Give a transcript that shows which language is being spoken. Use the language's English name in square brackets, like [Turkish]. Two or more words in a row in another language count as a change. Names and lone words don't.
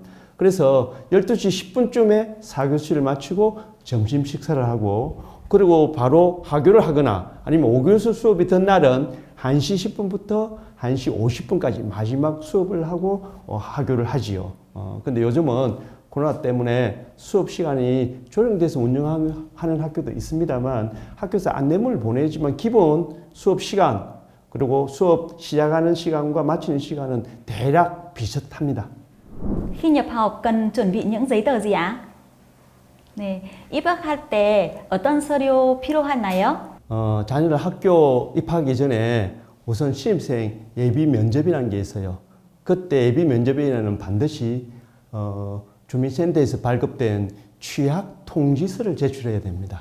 [Korean] 그래서 12시 10분쯤에 4교시를 마치고 점심 식사를 하고 그리고 바로 하교를 하거나 아니면 5교시 수업이 된 날은 1시 10분부터 1시 50분까지 마지막 수업을 하고 하교를 하지요. 근데 요즘은 코로나 때문에 수업 시간이 조정돼서 운영하는 학교도 있습니다만 학교에서 안내문을 보내지만 기본 수업 시간 그리고 수업 시작하는 시간과 마치는 시간은 대략 비슷합니다. [Vietnamese] Khi nhập học cần chuẩn bị những giấy tờ gì ạ? [Korean] 네, 입학할 때 어떤 서류 필요하나요? 자녀를 학교 입학하기 전에 우선 신입생 예비 면접이라는 게 있어요. 그때 예비 면접에는 반드시 주민센터에서 발급된 취약 통지서를 제출해야 됩니다.